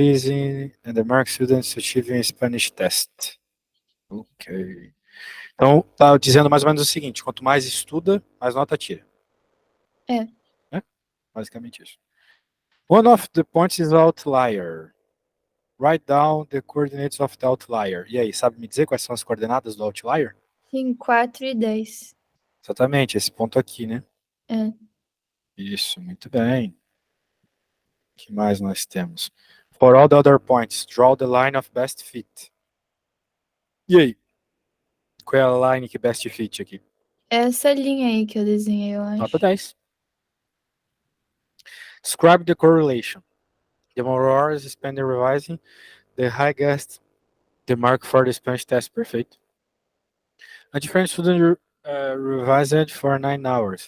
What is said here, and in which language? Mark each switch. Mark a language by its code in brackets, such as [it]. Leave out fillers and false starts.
[en] Increasing and the mark students achieving Spanish test. Ok. [pt] Então, tá dizendo mais ou menos o seguinte: quanto mais estuda, mais nota tira. É. Né? Basicamente isso. [en] One of the points is outlier. Write down the coordinates of the outlier. [pt] E aí, sabe me dizer quais são as coordenadas do outlier? Sim, 4 e 10. Exatamente, esse ponto aqui, né? É. Isso, muito bem. O que mais nós temos? [en] For all the other points, draw the line of best fit. [pt] E aí? Qual é a line que [en] best fit [pt] aqui? Essa linha aí que eu desenhei, eu Nota acho. 10. [en] Describe the correlation. The more hours spent revising, the higher gets the mark for the Spanish test. [pt] Perfeito. [en] A different student revised for 9 hours.